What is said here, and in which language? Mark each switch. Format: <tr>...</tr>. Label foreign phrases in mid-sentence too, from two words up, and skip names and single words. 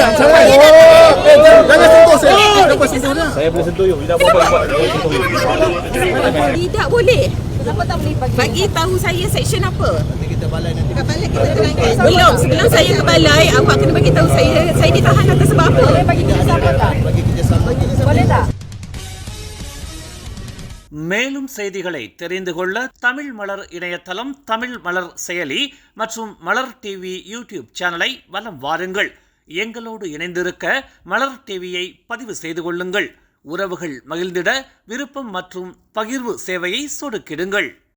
<ms>Ancaman. Jangan sentuh saya. Kenapa sentuh dia? Saya boleh sentuh you. Tidak apa-apa. Tidak boleh. Kenapa tak boleh bagi tahu saya seksyen apa? Nanti kita balai kita terangkan. Belum, sebelum saya ke balai, awak kena bagi tahu saya ditahan atas sebab apa? Boleh bagi kerjasama tak? Boleh tak?</ms> <ta>மேலும் செய்திகளை தெரிந்து கொள்ள தமிழ் மலர் இணையதளம், தமிழ் மலர் செயலி மற்றும் மலர் டிவி யூடியூப் சேனலை வலம் வாருங்கள். எங்களோடு இணைந்திருக்க மலர் டிவியை பதிவு செய்து கொள்ளுங்கள். உறவுகள் மகிழ்ந்திட விருப்பம் மற்றும் பகிர்வு சேவையை சொடுக்கிடுங்கள்.</ta>